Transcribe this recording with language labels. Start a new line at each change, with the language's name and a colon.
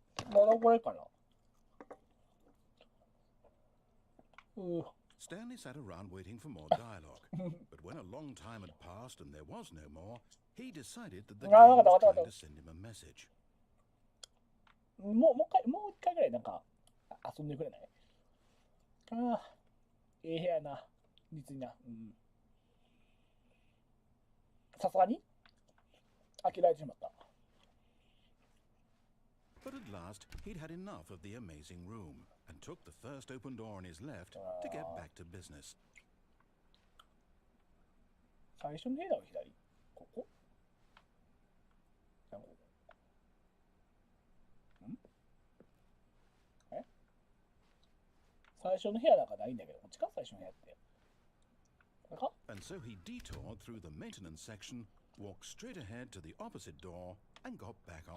Japanese: い。まだこれかな。
English: Stanley sat around waiting for more dialogue, but when a long time had passed and there was no more, he decided that the game was trying to send him a message.
Japanese: もう一回ぐらいなんか遊んでくれない？ああ、ええ部屋やな。実にな。うん。さすがに飽きられてしまった。
English: But at last, he'd had enough of the amazing room and took the first open door on his left to get back to business.
Japanese: 最初の部屋は左。ここ？最初の部屋なんかないんだけど、こっちか最初の部屋って。これか？
English: And so he detoured through the maintenance section, walked straight ahead to the opposite door, and got back on